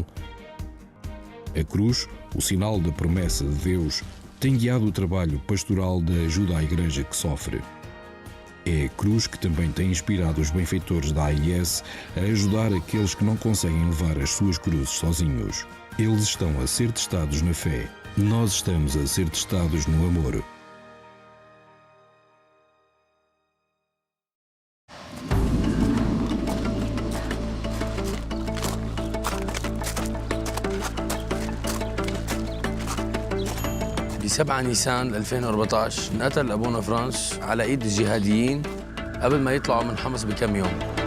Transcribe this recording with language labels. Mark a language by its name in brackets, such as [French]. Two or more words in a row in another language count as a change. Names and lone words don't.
[Portuguese] A cruz, o sinal da promessa de Deus, tem guiado o trabalho pastoral da ajuda à Igreja que sofre. É a cruz que também tem inspirado os benfeitores da AIS a ajudar aqueles que não conseguem levar as suas cruzes sozinhos. Eles estão a ser testados na fé. Nós estamos a ser testados no amor. [Arabic] ب 7 نيسان 2014 انقتل أبونا فرانس على إيد الجهاديين قبل ما يطلعوا من حمص بكم يوم.